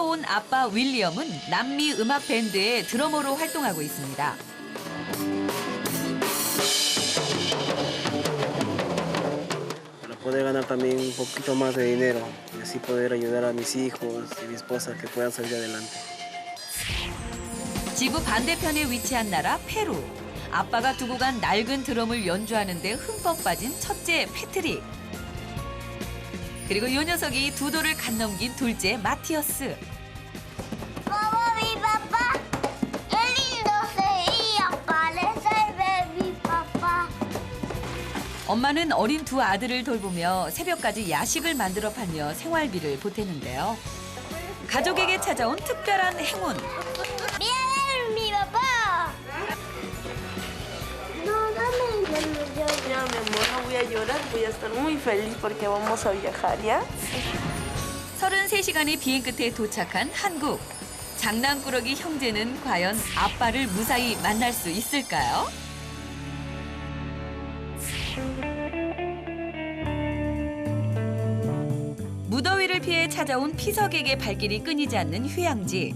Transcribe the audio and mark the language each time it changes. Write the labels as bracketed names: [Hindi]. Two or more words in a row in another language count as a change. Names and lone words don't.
[Korean] 아빠 윌리엄은 남미 음악 밴드의 드러머로 활동하고 있습니다. [Spanish] Para poder ganar también un poquito más de dinero y así poder ayudar a mis hijos y mi esposa que puedan salir adelante. [Korean] 지구 반대편에 위치한 나라 페루. 아빠가 두고 간 낡은 드럼을 연주하는 데 흠뻑 빠진 첫째 패트릭. 그리고 이 녀석이 두 돌을 갓 넘긴 둘째 마티어스. [Spanish] Mamá, mi papá, qué lindo sería parecerme mi papá. [Korean] 엄마는 어린 두 아들을 돌보며 새벽까지 야식을 만들어 팔며 생활비를 보태는데요. 가족에게 찾아온 특별한 행운. [Spanish] Miren, mi papá. No, dame yo. Ya, mi amor, no voy a llorar, voy a estar muy feliz porque vamos a viajar, ¿ya? [Korean] 33시간의 비행 끝에 도착한 한국. 장난꾸러기 형제는 과연 아빠를 무사히 만날 수 있을까요? 무더위를 피해 찾아온 피서객의 발길이 끊이지 않는 휴양지.